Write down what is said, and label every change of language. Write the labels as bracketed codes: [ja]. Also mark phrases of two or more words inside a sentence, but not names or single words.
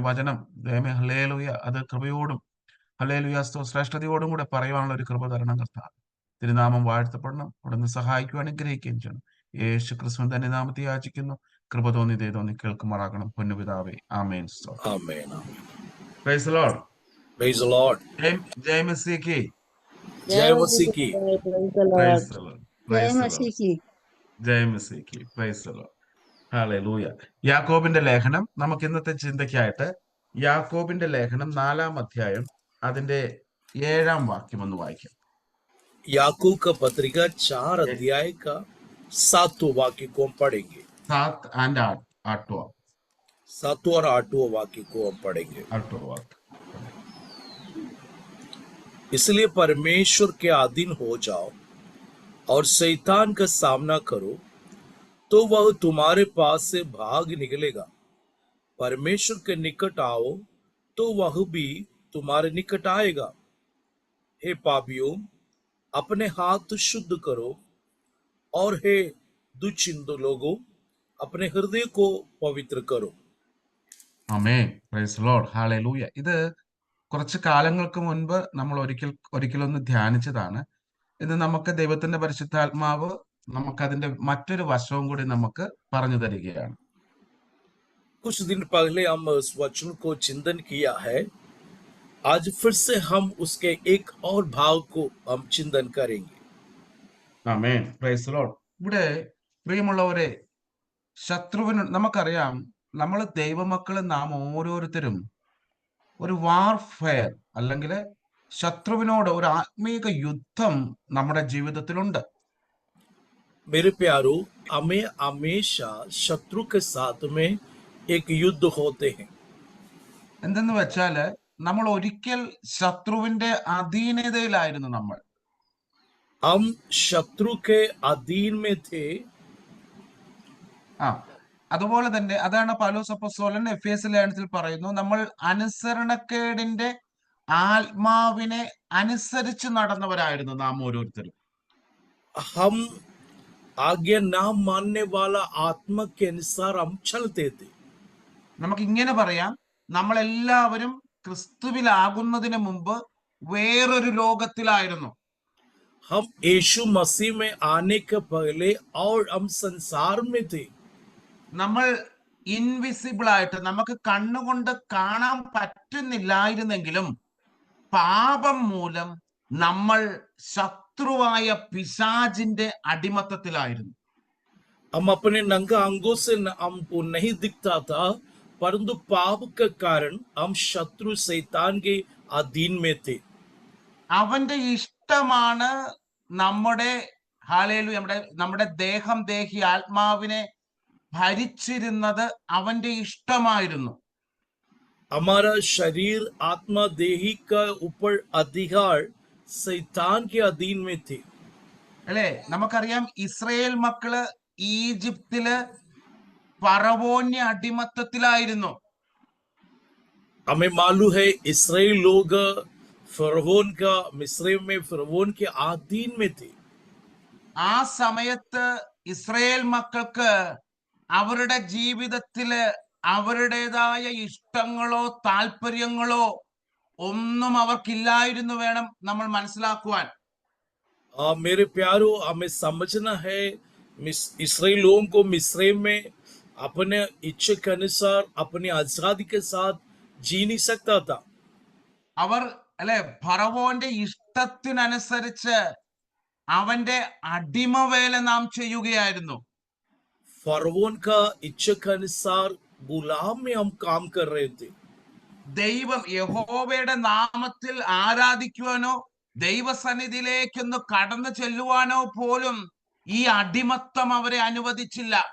[ml] വചനം ദൈവമേ ഹല്ലേലൂയ, അത് കൃപയോടും ഹല്ലേലൂയ ശ്രേഷ്ഠതയോടും കൂടെ പറയുവാനുള്ള ഒരു കൃപ തരണം കർത്താവ്. തിരുനാമം വാഴ്ത്തപ്പെടണം. അവിടുന്ന് സഹായിക്കുകയും അനുഗ്രഹിക്കുകയും ചെയ്യണം. യേശു ക്രിസ്തുവിൻ തന്നെ നാമത്തെ യാചിക്കുന്നു. കൃപ തോന്നി ദയ തോന്നി കേൾക്കുമാറാകണം പൊന്നുപിതാവേ. ആമേൻ. Amen. [en] Praise the Lord. Praise the Lord. [hi] जय मसीह. जय मसीह की. [en] Praise the Lord. [hi] जय मसीह. जय मसीह. [en] Praise the Lord. ഹല്ലേലൂയ. [ml] യാക്കോബിന്റെ ലേഖനം നമുക്ക് ഇന്നത്തെ ചിന്തയ്ക്കായിട്ട് യാക്കോബിന്റെ ലേഖനം 4-ാം അധ്യായം അതിന്റെ 7-ാം വാക്യം ഒന്ന് വായിക്കാം. [hi] याकूब का पत्रिका 4 अध्याय का 7वां वाक्य को हम पढ़ेंगे. 7 and 8वां 7वां और 8वां वाक्य को हम पढ़ेंगे. वाक्य. इसलिए परमेश्वर के अधीन हो जाओ और शैतान का सामना करो तो वह तुम्हारे पास से भाग निकलेगा. परमेश्वर के निकट आओ तो वह भी तुम्हारे निकट आएगा. हे पापियों, अपने हाथ शुद्ध करो, और हे दुश्चिंत लोगों, अपने हृदय को पवित्र करो. [ml] ആമേൻ. [en] Praise the Lord. [ml] ഹല്ലേലൂയ. ഇത് കുറച്ച് കാലങ്ങൾക്ക് മുൻപ് നമ്മൾ ഒരിക്കലൊന്ന് ധ്യാനിച്ചതാണ്. ഇത് നമുക്ക് ദൈവത്തിന്റെ പരിശുദ്ധാത്മാവ് നമുക്കതിന്റെ മറ്റൊരു വശവും കൂടി നമുക്ക് പറഞ്ഞു തരികയാണ്. [hi] कुछ दिन पहले हम इस वचन को चिंतन किया है. आज फिर से हम उसके एक और भाव को हम चिंतन करेंगे. [ml] ആമേൻ. [en] Praise the Lord. [ml] ഇവിടെ പ്രിയമുള്ളവരെ, ശത്രുവിന് നമുക്കറിയാം, നമ്മൾ ദൈവമക്കള് നാം ഓരോരുത്തരും ഒരു വാർഫെയർ അല്ലെങ്കിൽ ശത്രുവിനോട് ഒരു ആത്മീക യുദ്ധം നമ്മുടെ ജീവിതത്തിലുണ്ട്. [hi] मेरे प्यारो, हमें हमेशा शत्रु के साथ में एक युद्ध होते हैं. [ml] എന്തെന്ന് വെച്ചാല് നമ്മൾ ഒരിക്കൽ ശത്രുവിന്റെ അധീനതയിലായിരുന്നു. [hi] हम शत्रु के अधीन में थे. [ml] അതുപോലെ തന്നെ അതാണ് പൗലോസ് അപ്പോസ്തലൻ എഫേസ്യ ലേഖനത്തിൽ പറയുന്നു, നമ്മൾ അനുസരണക്കേടിന്റെ ആത്മാവിനെ അനുസരിച്ച് നടന്നവരായിരുന്നു നാം ഓരോരുത്തരും. [hi] हम आज्ञा ना मानने वाला आत्मा के अनुसार हम चलते थे. [ml] നമുക്ക് ഇങ്ങനെ പറയാം, നമ്മളെല്ലാവരും ക്രിസ്തുവിലാകുന്നതിന് മുമ്പ് വേറൊരു ലോകത്തിലായിരുന്നു. [hi] हम यीशु मसीह में आने के पहले और हम संसार में थे. [ml] നമ്മൾ ഇൻവിസിബിൾ ആയിട്ട് നമുക്ക് കണ്ണുകൊണ്ട് കാണാൻ പറ്റുന്നില്ലായിരുന്നെങ്കിലും പാപം മൂലം നമ്മൾ ശത്രുവായ പിശാചിന്റെ അടിമത്തത്തിലായിരുന്നു. [hi] हम अपने नंगा अंगों से हमको नहीं दिखता था, परंतु पाप के कारण हम शत्रु शैतान के अधीन में थे. [ml] അവന്റെ ഇഷ്ടമാണ് നമ്മുടെ ഹല്ലേലൂയ നമ്മുടെ ദേഹം ദേഹി ആത്മാവിനെ ഭരിച്ചിരുന്നത് അവന്റെ ഇഷ്ടമായിരുന്നു. [hi] हमारा शरीर आत्मा देही का ऊपर अधिकार शैतान के अधीन में थे. [ml] അല്ലെ, നമുക്കറിയാം ഇസ്രായേൽ മക്കള് ഈജിപ്തില് ഫറവോന്റെ അടിമത്തത്തിലായിരുന്നു. [hi] हमें मालूम है इस्राएल लोग फरवोन का मिस्र में फरवोन के अधीन में थे. [ml] ആ സമയത്ത് ഇസ്രായേൽ മക്കൾക്ക് അവരുടെ ജീവിതത്തില് അവരുടേതായ ഇഷ്ടങ്ങളോ താല്പര്യങ്ങളോ ഒന്നും അവർക്കില്ലായിരുന്നു വേണം നമ്മൾ മനസ്സിലാക്കുവാൻ. [hi] मेरे प्यारो, हमें समझना है इस्राएल लोगों को मिस्र में अपने इच्छा के अनुसार अपनी आजादी के साथ जी नहीं सकता था. [ml] അവർ അല്ലെ ഫറവോന്റെ ഇഷ്ടത്തിനനുസരിച്ച് അവന്റെ അടിമവേല നാം ചെയ്യുകയായിരുന്നു. [hi] फरवोन का इच्छा के अनुसार गुलाम में हम काम कर रहे थे। [ml] ദൈവം യഹോവയുടെ നാമത്തിൽ ആരാധിക്കുവാനോ ദൈവസന്നിധിയിലേക്കൊന്ന് കടന്നു ചെല്ലുവാനോ പോലും ഈ അടിമത്തം അവരെ അനുവദിച്ചില്ല.